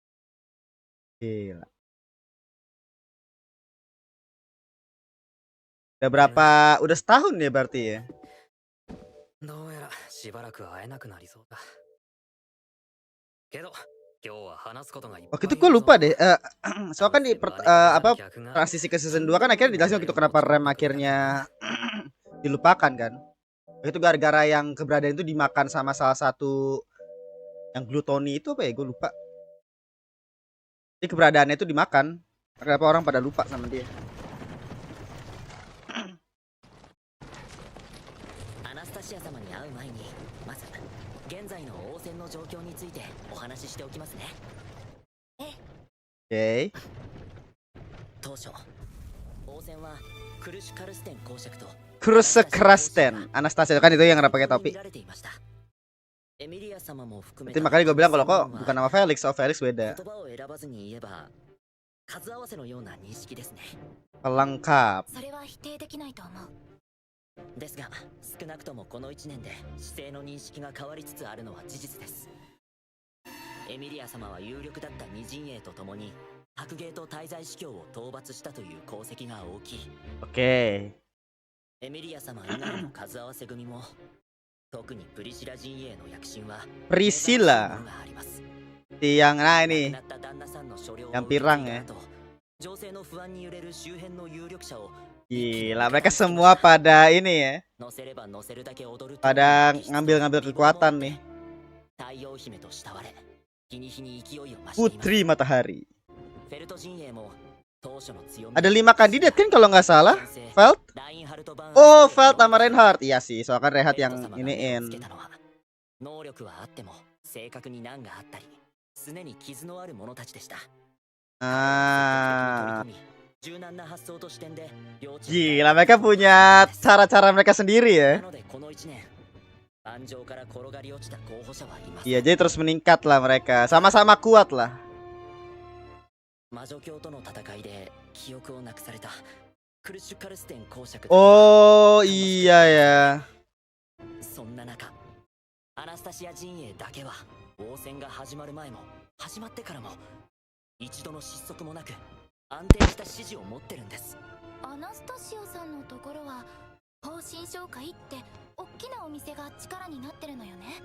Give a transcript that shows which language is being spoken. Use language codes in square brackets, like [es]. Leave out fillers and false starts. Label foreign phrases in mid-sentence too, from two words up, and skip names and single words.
[id] Gila. Udah setahun ya berarti ya. [ja] どうやらしばらく会えなくなりそうだけど今日は話すことがいっぱい [id] Waktu itu gue lupa deh. Soalnya kan di transisi ke season 2 kan akhirnya dijelasin gitu kenapa Rem akhirnya dilupakan kan. Itu gara-gara yang keberadaan itu dimakan sama salah satu yang glutoni itu apa ya, gue lupa. Jadi keberadaannya itu dimakan. Kenapa orang pada lupa sama dia? [ja] アナスタシア様に会う前にまず現在の王戦の状況についてお話ししておきますね。 [id] Oke. [ja] 当初王戦はクルシュカルステン公爵と [id] Kruskrasten Anastasia kan itu yang nggak pakai topi. [ja] 見られていました。エミリア様も含め [id] Itu makanya gue bilang kalau kok bukan nama Felix, oh Felix beda. [ja] 言葉を選ばずに言えば数合わせのような認識ですね。 [id] Pelengkap. [ja] それは否定できないと思う。ですが少なくともこの1年で姿勢の認識が変わりつつあるのは事実です。エミリア様は有力だった二陣営とともに白芸と滞在司教を討伐したという功績が大きい。 Oke. エミリア様以外の数合わせ組も特にプリシラ陣営の躍進は Priscilla. があります。 [id] Yang nah ini [ja] 亡くなった旦那さんの所領を [id] yang [ja] 受け継い [id] pirang [ja] だ [id] ya. [ja] 後情勢の不安に揺れる周辺の有力者を [id] Gila, mereka semua pada ini ya. [ja] 乗せれば乗せるだけ踊る [id] Pada ngambil-ngambil kekuatan nih. [ja] 太陽姫と慕われ日に日に勢いを増しています。 [id] Putri Matahari. [ja] フェルト陣営も当初の強み [id] Ada 5 kandidat kan kalau nggak salah. [ja] 先生 [id] Felt? [ja] ラインハルト・バーン [id] Oh, Felt sama Reinhardt. [ja] Iya sih, soalnya kan Reinhardt フェル [id] yang [ja] ト様が目をつ [id] iniin. [ja] けたのは能力はあっても正確に難があったり常に傷のある者たちでした。 [id] Ah. [ja] 柔軟な発想と視点で両チーム [id] Gila, mereka punya cara-cara mereka sendiri [ja] な [id] ya. [ja] のでこの1年盤上から転がり落ちた候補者はいます。 [id] Iya, jadi terus meningkat lah mereka. Sama-sama kuat lah. [ja] 魔女教との戦いで記憶をなくされたクルシュカルステン公爵。 [id] Oh, iya ya. [ja] そんな中アナスタシア陣営だけは王戦が始まる前も始まってからも一度の失速もなく安定した支持を持ってるんです。アナスタシアさんのところは方針紹介って大きなお店が力になってるのよね。